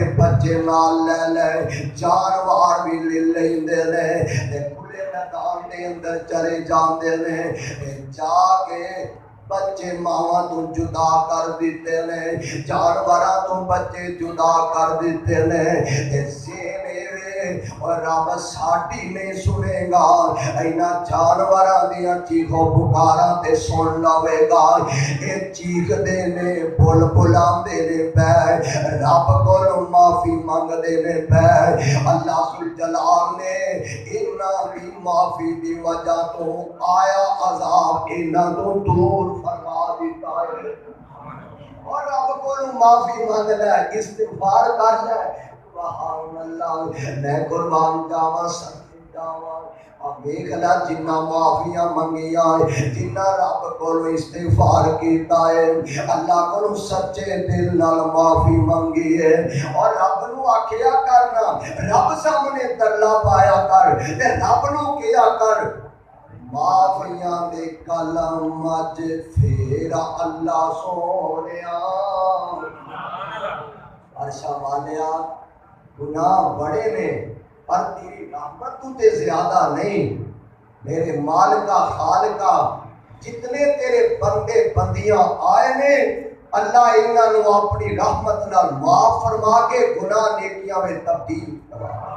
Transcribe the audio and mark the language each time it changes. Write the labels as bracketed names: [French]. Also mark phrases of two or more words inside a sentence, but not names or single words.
[Punjabi] بچے نال لے لے جانوار بھی لے لیندے نے کھلے میدان دے اندر چلے جاندے نے جا کے بچے ماواں تو جدا کر دیتے نے جانوراں تو بچے جدا کر دیتے نے اور رب ساڈی نہیں سنے گا اینا جانوراں دیاں چیخو پکاراں تے سن لوے گا اے چیخ دے نے بول بلاندے نے پے رب کولوں معافی منگ دے نے پے اللہ ذوالجلال نے انہاں دی معافی دی وجہ تو آیا عذاب انہاں تو دور فرما دیتا ہے اور رب کولوں معافی منگ لے استغفار کر لے [Arabic] سبحان اللہ [Punjabi] میں قربان جاواں سچی جاواں اب دیکھ لا جنہ معافیاں منگیاں جنہ رب کولوں استغفار کیتا ہے اللہ کولوں سچے دل نال معافی منگی ہے اور رب نو آکھیا کرنا رب سامنے ترلا پایا کر تے رب نو کیا کر معافیاں دے کلم اج پھیرا اللہ سونیا عرشا والیا گناہ بڑے نے پر تیری رحمت تو تے زیادہ نہیں میرے مالکا خالقا جتنے تیرے بندے بندیاں آئے نے اللہ انہاں نو اپنی رحمت نال معاف فرما کے گناہ نیکیاں میں تبدیل کرا